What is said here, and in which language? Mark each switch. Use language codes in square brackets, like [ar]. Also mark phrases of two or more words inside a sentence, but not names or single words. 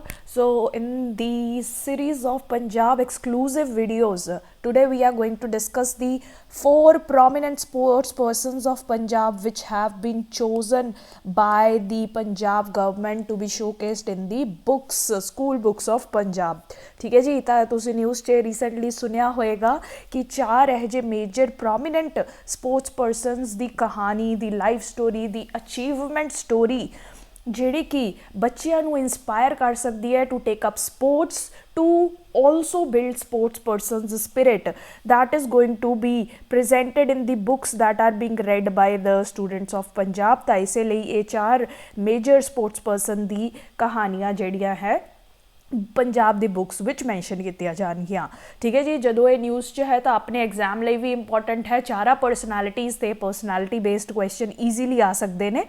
[en] So in the series of Punjab exclusive videos, today we are going to discuss the 4 prominent sports persons of Punjab which have been chosen by the Punjab government to be showcased in the books, school books of Punjab. [pa] ਠੀਕ ਹੈ ਜੀ, ਤਾਂ ਤੁਸੀਂ ਨਿਊਜ਼ 'ਚ ਰੀਸੈਂਟਲੀ ਸੁਣਿਆ ਹੋਏਗਾ ਕਿ 4 ਇਹੋ ਜਿਹੇ [en] major prominent sports persons [pa] ਦੀ ਕਹਾਣੀ, ਦੀ [en] life story, [pa] ਦੀ [en] achievement story [pa] ਜਿਹੜੀ ਕਿ ਬੱਚਿਆਂ ਨੂੰ ਇੰਸਪਾਇਰ ਕਰ ਸਕਦੀ ਹੈ [en] to take up sports, to also build sports person's spirit, that is going to be presented in the books that are being read by the students of Punjab. [pa] ਤਾਂ ਇਸੇ ਲਈ ਇਹ 4 [en] major sports person [pa] ਦੀ ਕਹਾਣੀਆਂ ਜਿਹੜੀਆਂ ਹੈ ਪੰਜਾਬ ਦੀ ਬੁੱਕਸ ਵਿੱਚ ਮੈਂਸ਼ਨ ਕੀਤੀਆਂ ਜਾਣਗੀਆਂ। ਠੀਕ ਹੈ ਜੀ, ਜਦੋਂ ਇਹ ਨਿਊਜ਼ 'ਚ ਹੈ ਤਾਂ ਆਪਣੇ ਐਗਜ਼ਾਮ ਲਈ ਵੀ ਇੰਪੋਰਟੈਂਟ ਹੈ। 4 ਪਰਸਨੈਲਿਟੀਜ਼ 'ਤੇ [en] personality based question easily [pa] ਆ ਸਕਦੇ ਨੇ।